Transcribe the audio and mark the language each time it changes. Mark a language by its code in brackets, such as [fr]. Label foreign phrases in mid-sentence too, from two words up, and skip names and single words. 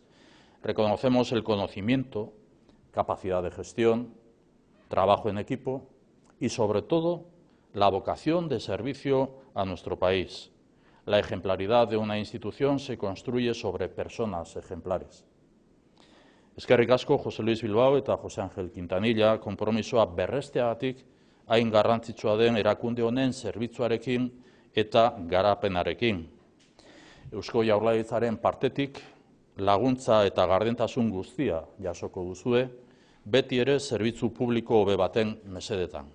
[es] Reconocemos el conocimiento, capacidad de gestión, trabajo en equipo y, sobre todo, la vocación de servicio a nuestro país. La ejemplaridad de una institución se construye sobre personas ejemplares. [eu] Eskerrik asko José Luis Bilbao eta José Ángel Quintanilla konpromisoa berresteagatik hain garrantzitsua den erakunde honen zerbitzuarekin eta garapenarekin. Eusko Jaurlaritzaren partetik laguntza eta gardentasun guztia jasoko duzue, beti ere zerbitzu publiko hobe baten mesedetan.